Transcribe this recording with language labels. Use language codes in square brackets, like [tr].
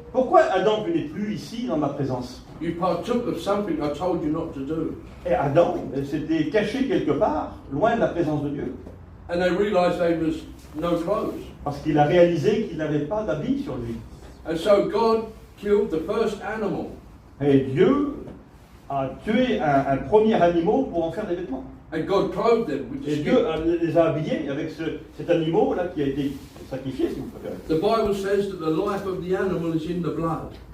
[fr] Pourquoi Adam tu n'es plus ici dans ma présence? [en] You partook of something I told you not to do." [fr] Et Adam s'était caché quelque part, loin de la présence de Dieu, [en] And they realized there was no clothes. [fr] parce qu'il a réalisé qu'il n'avait pas d'habit sur lui. [en] And so God killed the first animal. [fr] Et Dieu a tué un premier animal pour en faire des vêtements. [en] And God clothed them with the [fr] Et [en] skin. [fr] Dieu les a habillés avec cet animal-là qui a été sacrifié, si vous préférez. [en] The Bible says that the life of the animal is in the blood.